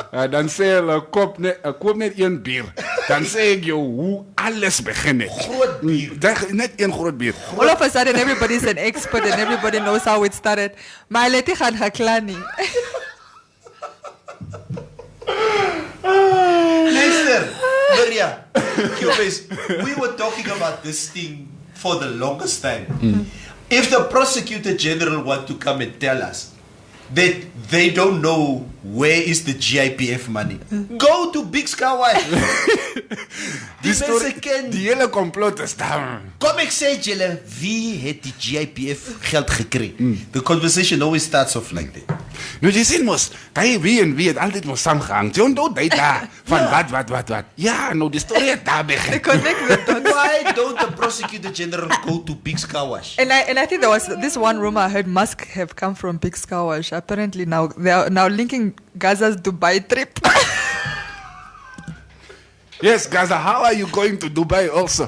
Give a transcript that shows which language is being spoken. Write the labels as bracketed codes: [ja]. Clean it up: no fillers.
[af] Dan sê hulle koop net een bier. Dan sê ek jou hoe alles begin het. Groot bier. Net een groot bier. [en] All of a sudden, everybody's an expert and everybody knows how it started. [af] Maar hulle het nie gaan gekla nie. [en] Luister, Maria, we were talking about this thing for the longest time. If the prosecutor general want to come and tell us that they don't know where is the GIPF money, go to Big Skyway. [af] Die hele complot is daar. Kom ek sê julle, wie het die GIPF geld gekry? [en] The conversation always starts off like that. [af] Nou jy sien mos, wie en wie het altyd mos saamgehang. Jy onthou dit daar van wat. Ja, nou die storie het daar begin. [en] Why don't the prosecutor general go to Big Skawash? And I think there was this one rumor I heard Musk have come from Big Skawash. Apparently now they are now linking Gaza's Dubai trip. Yes, Gaza, how are you going to Dubai also?